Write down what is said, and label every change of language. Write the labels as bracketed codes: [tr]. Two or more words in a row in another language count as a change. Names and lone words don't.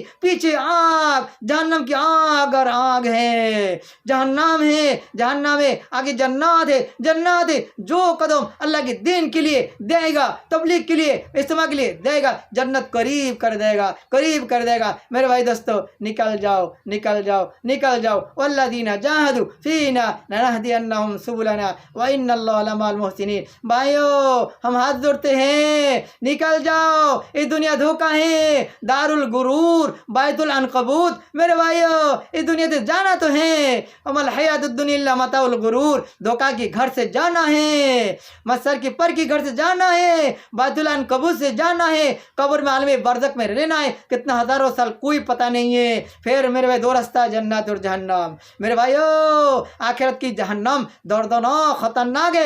[hi] पीछे आग, जहन्नम की आग और आग है, जहन्नम है, जहन्नम है, आगे जन्नत है, जन्नत है। जो कदम अल्लाह के दीन के लिए देगा, तबलीग के लिए, इज्तिमा के लिए देगा, जन्नत करीब कर देगा, करीब कर देगा। मेरे भाई दोस्तों निकल जाओ, निकल जाओ, निकल जाओ। [ar] والذين جاهدوا فينا لنهدينهم سبلنا وإن الله لمع المحسنين. [hi] भाइयों हम हाथ जोड़ते हैं, निकल जाओ। ये दुनिया धोखा है, [ar] دار الغرور, بيت العنكبوت. [hi] मेरे भाइयों इस दुनिया से जाना तो है, [ar] وما الحياة الدنيا إلا متاع الغرور. [hi] धोखा की घर से जाना है, मत्सर की पर की घर से जाना है, [ar] بيت العنكبوت [hi] से जाना है, कब्र में आलम बरज़ख में रहना है, कितना हज़ारों साल कोई पता नहीं है। फिर मेरे भाई 2 रास्ता, जन्नत और जहन्नम। मेरे भाइयों आखिरत की जहन्नम दर्दनाक खतरनाक है।